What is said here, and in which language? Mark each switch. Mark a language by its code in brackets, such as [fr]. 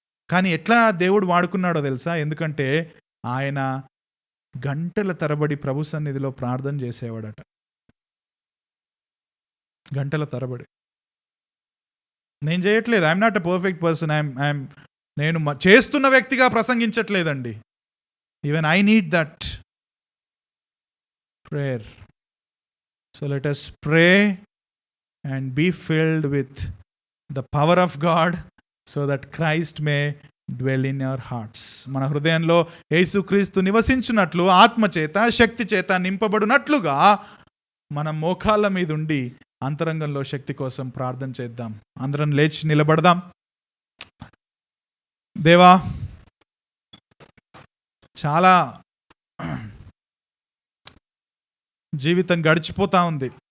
[te] కానీ ఎట్లా దేవుడు వాడుకున్నాడో తెలుసా? ఎందుకంటే ఆయన గంటల తరబడి ప్రభు సన్నిధిలో ప్రార్థన చేసేవాడట. గంటల తరబడి. నేను చేయట్లేదు. [en] I'm not a perfect person. [te] నేను చేస్తున్న వ్యక్తిగా ప్రసంగించట్లేదండి. [en] Even I need that prayer. So let us pray and be filled with the power of God so that Christ may dwell in our hearts. [te] మన హృదయంలో యేసుక్రీస్తు నివసించున్నట్లు, ఆత్మచేత శక్తి చేత నింపబడినట్లుగా మనం మోకాళ్ళ మీద ఉండి అంతరంగంలో శక్తి కోసం ప్రార్థన చేద్దాం. అందరం లేచి నిలబడదాం. దేవా, చాలా జీవితం గడిచిపోతూ ఉంది.